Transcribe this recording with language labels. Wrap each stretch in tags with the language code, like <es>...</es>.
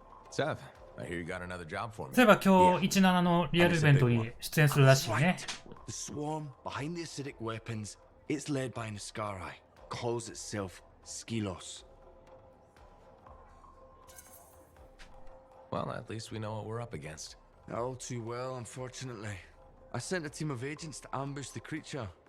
<en>Sev, I hear you got another job for me.</en> <ja>そういえば今日17のリアルイベントに出演するらしいね。</ja> <en>The swarm behind the acidic weapons, it's led by an Ascarai. Calls itself Skilos. Well, at least we know what we're up against. All too well, unfortunately. I sent a team of agents to ambush the creature.</en>